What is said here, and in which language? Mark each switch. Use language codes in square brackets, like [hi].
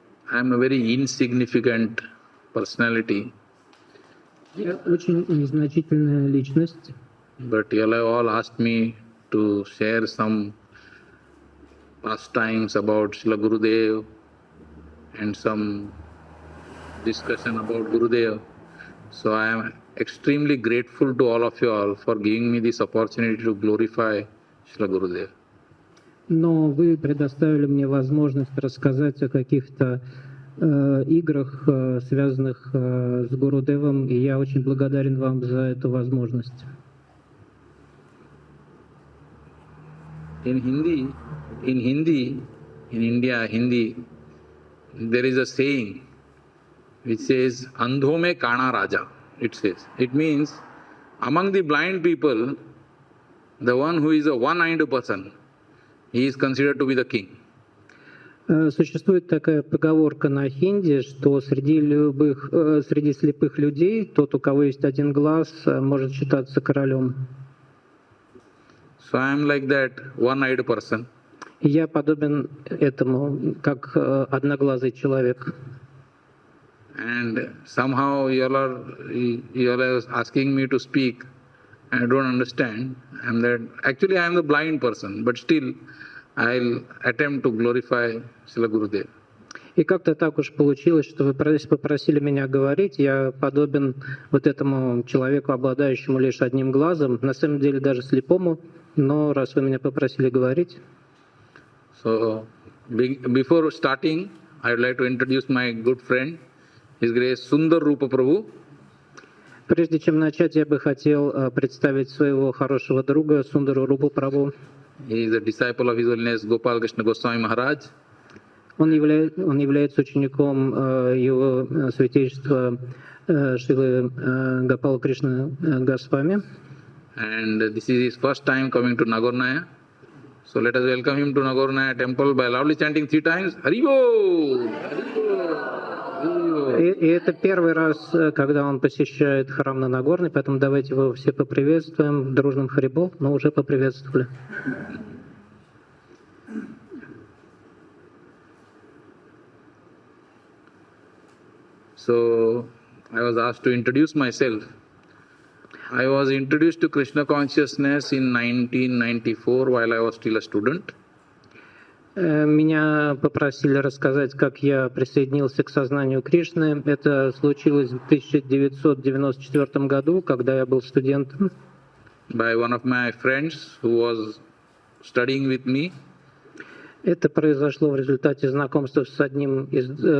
[en] I am a very insignificant personality. [ru] Я очень незначительная личность. [en] But you have all asked me to share some pastimes about Srila Gurudev and some discussion about Gurudev. So I am extremely grateful to all of you all for giving me this opportunity to glorify Srila Gurudev. [ru] Но вы предоставили мне возможность рассказать о каких-то играх, связанных с Гурудевом, и я очень благодарен вам за эту возможность. [en] In Hindi, in India, Hindi, there is a saying which says, [hi] Andho mein kana raja, [en] it says. It means, among the blind people, the one who is a one-eyed person, he is considered to be the king. [ru] Существует такая поговорка на хинди, что среди слепых людей тот, у кого есть один глаз, может считаться королем. [en] So I am like that one-eyed person. [ru] Я подобен этому, как одноглазый человек. [en] And somehow you all are asking me to speak. I don't understand. Actually I am the blind person, but still I'll attempt to glorify Srila Gurudev. [ru] И как-то так уж получилось, что вы попросили меня говорить. Я подобен вот этому человеку, обладающему лишь одним глазом, на самом деле даже слепому, но раз вы меня попросили говорить. [en] So, before starting, I would like to introduce my good friend, His Grace Sundar Rupa Prabhu. [ru] Прежде чем начать, я бы хотел представить своего хорошего друга Сундару Рупу Прабху. [en] He is a disciple of His Holiness Gopal Krishna Goswami Maharaj. [ru] Он является учеником его святейшества Шилы Гопала Кришна Госвами. [en] And this is his first time coming to Nagornaya. So let us welcome him to Nagornaya temple by loudly chanting 3 times, Haribo! [ru] И это первый раз, когда он посещает храм на Нагорной, поэтому давайте его все поприветствуем в дружном Харибо, но уже поприветствовали. [en] So I was asked to introduce myself. I was introduced to Krishna consciousness in 1994 while I was still a student. [ru] Меня попросили рассказать, как я присоединился к сознанию Кришны. Это случилось в 1994 году, когда я был студентом. [en] By one of my friends who was studying with me. [ru] Это произошло в результате знакомства с одним из...